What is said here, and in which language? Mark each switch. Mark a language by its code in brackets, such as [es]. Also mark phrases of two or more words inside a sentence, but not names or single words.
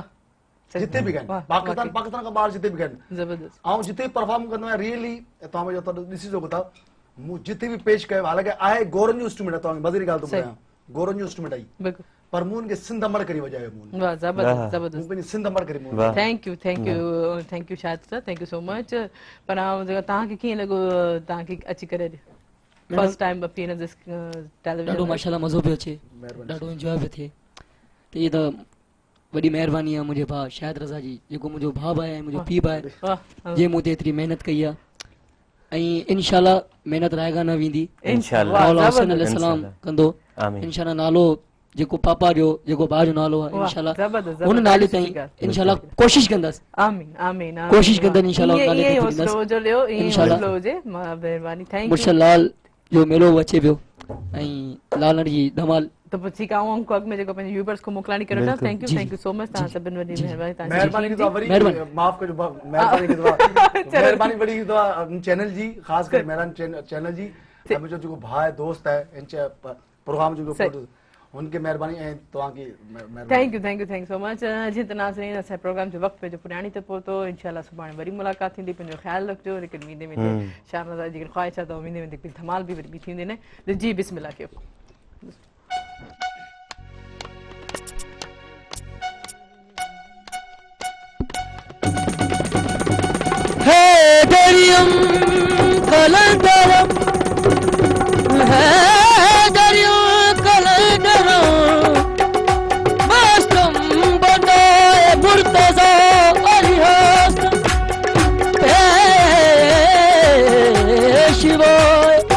[sd] जिथे बि ॻाइनि, पाकिस्तान पाकिस्तान खां ॿाहिरि जिथे बि ॻाइनि। ज़बरदस्त। ऐं जिथे परफॉर्म कंदो आहियां रियली तव्हां मुंहिंजो ॾिसी सघो था, मूं जिथे बि पेश कयो हालांकि आहे गोरनि जो इंस्ट्रूमेंट आहे, तव्हांखे मज़े जी ॻाल्हि थो ॿुधायां, गोरनि जो इंस्ट्रूमेंट आई, बिल्कुलु पर मूं हुनखे सिंध मण करे वॼायो। मूं वाह ज़बरदस्त ज़बरदस्त। मूं पंहिंजी सिंध मण करे [en] Thank you Shahid sir, thank you so much. [sd] पर तव्हांखे कीअं लॻो, तव्हांखे अची करे [en] first time appearance television? [sd] ॾाढो माशाल्लाह मज़ो पियो अचे, ॾाढो एंजॉय पियो थिए। त इहा त वॾी महिरबानी आहे मुंहिंजे भाउ शाहिद रज़ा जी, जेको मुंहिंजो भाउ आहे ऐं मुंहिंजो पीउ आहे, जंहिं मूं ते एतिरी महिनत कई आहे ऐं इंशाल्लाह महिनत रायगा न वेंदी, इंशाल्लाह मौला हुसैन अलैहिस्सलाम कंदो। इंशाल्लाह नालो जेको पापा जो जेको भाउ जो नालो आहे इंशाल्लाह हुन नाले ताईं इंशाल्लाह कोशिश कंदासीं। आमीन आमीन कोशिश कंदनि इंशाल्लाह नाले ताईं इंशाल्लाह। महिरबानी, [en] Thank you. [sd] मुर्शद लाल जो मेलो अचे पियो ऐं लालण जी धमाल। तो ठीक आहे, अंक अॻ में जेको पंहिंजे व्यूअर्स को मोकिलाणी करे वठां। [en] Thank you so much. [sd] तव्हां सभिनि वॾी महिरबानी, महिरबानी की वरी माफ़ कजो, महिरबानी की महिरबानी वॾी चैनल जी, ख़ासि करे महिरबानी चैनल जी। मुंहिंजो जेको भाउ आहे दोस्त आहे प्रोग्राम जो उनके मेहरबानी ऐं तव्हांखे [en] Thank you so much. [sd] जी त नाज़रीन असांजे प्रोग्राम जो वक़्तु पंहिंजो पुराणी ते पहुतो। इंशाल्लाह सुभाणे वरी मुलाक़ात थींदी। पंहिंजो ख़्यालु रखिजो। लेकिन वेंदे वेंदे शाहनवाज़ जी ख़्वाहिश आहे त वेंदे वेंदे हिकिड़ी धमाल बि वरी ॿी थी वेंदी न। जी बिस्मिल्लाह कयो। [fa] هی دریم قلندرم هی دریم قلندرم مستم بنای مرتضی علی حسن پیشوای